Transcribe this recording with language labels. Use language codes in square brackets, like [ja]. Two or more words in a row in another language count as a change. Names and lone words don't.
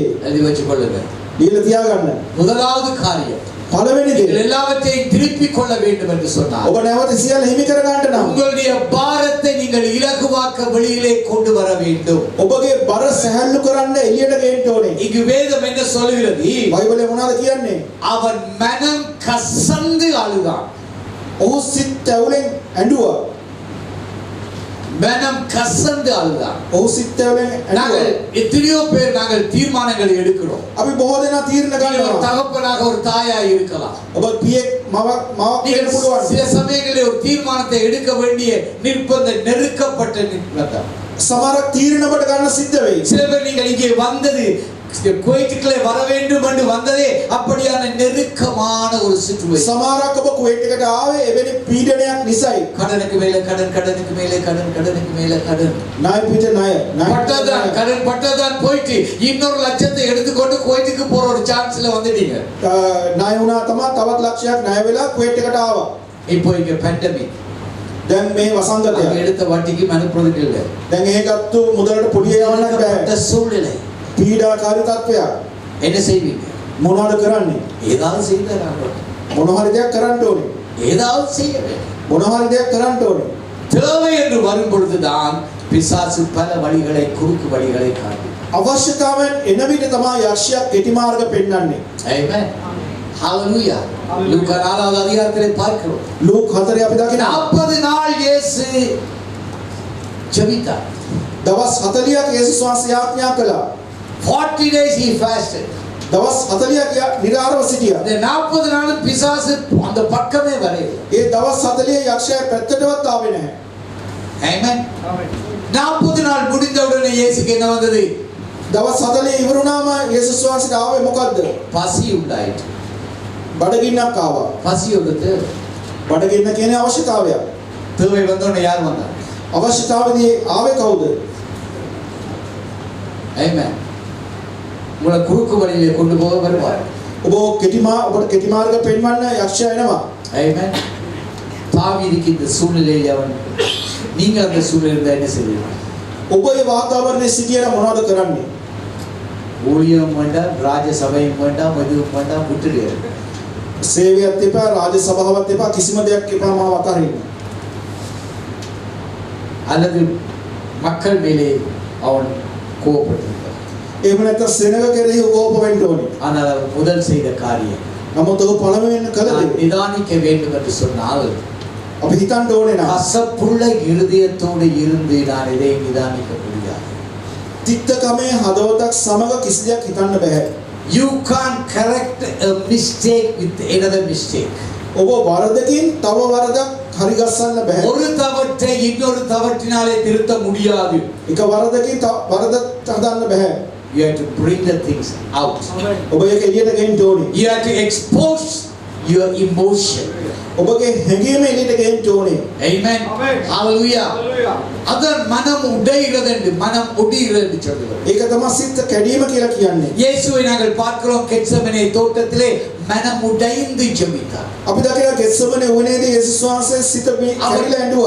[ta] அதை வச்சுக் கொள்ளுங்க [si] දීලා තියාගන්න [ta] முதலாவது காரியம் [si] පළවෙනි [ta] நீங்கள் [si] දේ [ta] எல்லாவற்றையும் திருப்பிக் கொள்ள வேண்டும் என்று சொன்னார் [si] ඔබ නැවත සියල්ල හිමි කර ගන්නට නම් [ta] உங்களுடைய பாரத்தை நீங்கள் இலகுவாக்க வெளியிலே கொண்டு வர வேண்டும் [si] ඔබගේ බර සැහැල්ලු කරන්න එළියට ගේන්න ඕනේ [ta] இங்கு வேதம் என்ன சொல்கிறது [si] බයිබලේ මොනවද කියන්නේ [ta] அவன் மனம் கசந்து அழுதான் [si] ඔහු සිත් ඇවුලෙන් ඇඬුවා [ta] மனம் கசந்து அழுதான் [si] ඔහු සිත් ඇවුලෙන් [ta] நாங்கள் [si] ඇඬුවා [ta] எத்தனையோ பேர் நாங்கள் தீர்மானங்களை எடுக்கிறோம் [si] අපි බොහෝ දෙනා තීරණ [ta] நீங்கள் ஒரு [si] ගන්නවා [ta] தகப்பனாக ஒரு தாயா இருக்கலாம் [si] ඔබ පියෙක් මවක් වෙන්න [ta] நீங்கள் [si] පුළුවන් [ta] சில சமயங்களில் ஒரு தீர்மானத்தை எடுக்க வேண்டிய நிர்பந்த நெருக்கப்பட்ட நிர்பந்தம் [si] සමහරක් තීරණ ඔබට ගන්න සිද්ධ වෙයි [ta] சில பேர் நீங்கள் இங்கே வந்தது குவைட்டுக்குள்ளே வர வேண்டும் என்று வந்ததே அப்படியான நெருக்கமான ஒரு சிச்சுவேஷன் [si] සමහරක් ඔබ කුවේට් එකට ආවේ එවැනි පීඩනයක් නිසායි [ta] கடனுக்கு மேலே கடன் கடனுக்கு மேலே கடன் கடனுக்கு மேலே கடன் [si] ණය පිට ණය [ta] பட்டதான் கடன் பட்டதான் போயிட்டு இன்னொரு லட்சத்தை எடுத்துக்கொண்டு குவைட்டுக்கு போற ஒரு சான்ஸ்ல வந்துட்டீங்க [si] ණය වුණා තමයි තවත් ලක්ෂයක් ණය වෙලා කුවේට් එකට ආවා [ta] இப்போ இங்க பேண்டமிக் [si] දැන් මේ වසංගතය [ta] எடுத்த வட்டிக்கு அனுப்புறதுக்கு இல்லை [si] දැන් ඒ ගත්තු මුදලට පොඩි යවන්නත් බෑ [ta] பட்ட சூழ்நிலை [si] පීඩාකාරී තත්ත්වයක් [ta] என்ன செய்வீங்க [si] මොනවද කරන්නේ [ta] ஏதாவது செய்தாங்க [si] මොන හරි දෙයක් කරන්න ඕනේ [ta] ஏதாவது செய்ய வேண்டும் [si] මොන හරි දෙයක් කරන්න ඕනේ [ta] தேவை என்று வரும் பொழுதுதான் பிசாசு பல வழிகளை குறுக்கு வழிகளை காட்டும் [si] අවශ්‍යතාවයෙන් එන විට තමයි යක්ෂයා කෙටි මාර්ග පෙන්වන්නේ [ta] ஆமென் ஹalleluya லூக்கா 4வது அதிகாரத்திலே பார்க்கிறோம் [si] ලූක් 4 අපි දකිනවා [ta] 40 நாள் இயேசு ஜெபித்தார் [si] දවස් 40ක් යේසුස් වහන්සේ යාඥා කළා [en] 40 days he fasted [si] දවස් 40ක් නිරාරව සිටියා [ta] அந்த 40 நாள் பிசாசு அந்த பக்கமே வரல [si] ඒ දවස් 40 යක්ෂයා පැත්තටවත් ආවේ නැහැ [ta] ஆமென் 40 நாள் முடிந்தவுடனே இயேசுக்கு என்ன வந்தது [si] දවස් 40 ඉවරුනාම යේසුස් වහන්සේට ආවේ මොකද්ද [ta] பசி உண்டாயிற்று [si] බඩගින්නක් ආවා [ta] பசி எடுத்து [si] බඩගින්න කියන්නේ අවශ්‍යතාවයක් [ta] தேவை வந்தோடனே யார் வந்தார் [si] අවශ්‍යතාවදී ආවේ කවුද [ta] ஆமென் உங்களை குறுக்கு வழியிலே கொண்டு போக வருவார் [si] ඔබට කෙටි මාර්ග පෙන්වන්න යක්ෂයා එනවා [ta] ஆமென் தாவீதுக்கு இந்த சூழ்நிலையில் அவன் நீங்கள் அந்த சூழ்நிலையில் என்ன செய்வீர்கள் [si] ඔබ ඒ වාතාවරණයේ සිටියන මොනවද කරන්නේ [ta] ஊழியம் வேண்டாம் ராஜசபையும் வேண்டாம் எதுவும் வேண்டாம் விட்டுடு [si] සේවයත් එපා රාජ සභාවත් එපා කිසිම දෙයක් එපා මාව අතහරින්න [ta] அல்லது மக்கள் மேலே அவன் கோபப்பட்டிருப்பான் [si] එහෙම නැත්නම් සෙනග කෙරෙහි කෝප වෙන්න ඕනේ [ta] ஆனால் அவன் முதல் செய்த காரியம் [si] නමුත් ඔහු පළමුවෙන් කළ [ta] நான் [si] දේ [ta] நிதானிக்க வேண்டும் என்று சொன்னால் [si] අපි හිතන්න ඕනේ නා [ta] கசப்புள்ள இருதயத்தோடு இருந்து நான் இதை நிதானிக்க முடியாது [si] තිත්තකමේ හදවතක් සමග කිසි දෙයක් හිතන්න බෑ [en] you can't correct a mistake with another mistake [si] ඔබ වරදකින් තව වරදක් හරි ගස්සන්න බෑ. [ta] ஒரு தவற்றை இன்னொரு தவற்றினாலே திருத்த முடியாது. [si] එක වරදකින් වරද හදන්න බෑ. [en] You have to bring the things out. [si] ඔබ ඒක එළියට ගෙන්න ඕනේ. [en] You have to expose your emotion. [si] ඔබගේ හැඟීම එළියට ගෙන්න ඕනේ. [en] Amen. Hallelujah. [ta] அதன் மனம் உடைகிறது என்று மனம் ஒடுகிறது என்று சொல்லுவார். [si] ඒක තමයි සිත කැඩීම කියලා කියන්නේ. [ta] இயேசுவை நாங்கள் பார்க்கிறோம் கெத்செமனே தோட்டத்திலே மனம் உடைந்து ஜெபித்தார். [si] අපි දකිනවා ගෙත්සමනේ වුණේදී යේසුස් වහන්සේ සිත කැඩිලා ඇඬුවා.